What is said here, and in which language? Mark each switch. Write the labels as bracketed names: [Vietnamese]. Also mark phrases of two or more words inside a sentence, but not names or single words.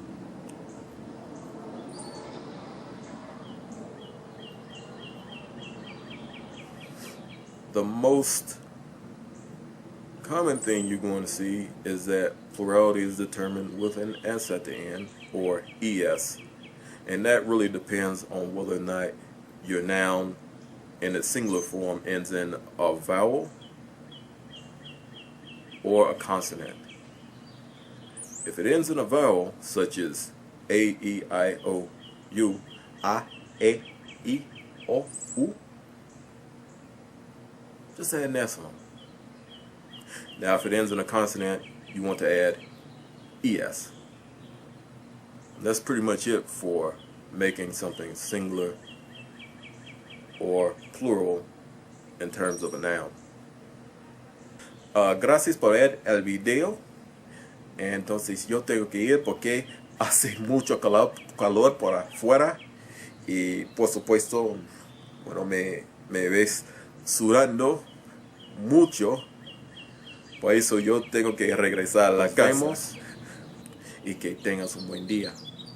[English] The most common thing you're going to see is that plurality is determined with an S at the end, or ES. And that really depends on whether or not your noun in its singular form ends in a vowel or a consonant. If it ends in a vowel, such as A, E, I, O, U, A, E, I, O, U, just add an S on. Now if it ends in a consonant, you want to add ES. That's pretty much it for making something singular or plural in terms of a noun. [Spanish] Gracias por ver el video. Entonces yo tengo que ir porque hace mucho calor por afuera y por supuesto, bueno, me ves sudando mucho, por eso yo tengo que regresar a la casa y que tengas un buen día.